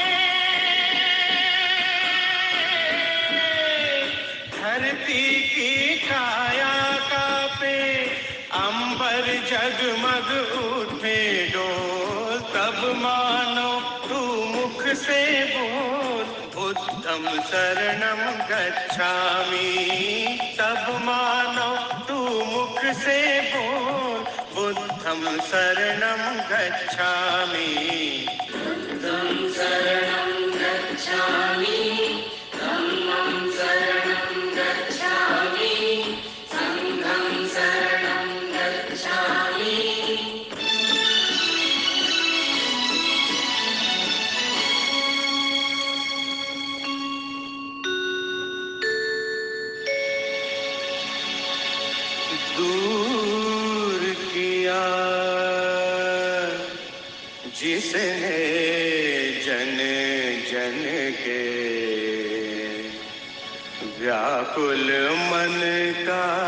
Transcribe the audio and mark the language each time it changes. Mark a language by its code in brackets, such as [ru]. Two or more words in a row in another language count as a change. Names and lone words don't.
[hi] धरती की काया कांपे अंबर जगमग उठे डोल तब मानो तू मुख से बोल [pi] बुद्धं शरणं गच्छामि [hi] तब मानो तू मुख से बोल [pi] बुद्धं शरणं गच्छामि बुद्धं शरणं गच्छामि धम्मं शरणं गच्छामि संघं शरणं गच्छामि [hi] दूर किया जिसने जन जन के व्याकुल मन का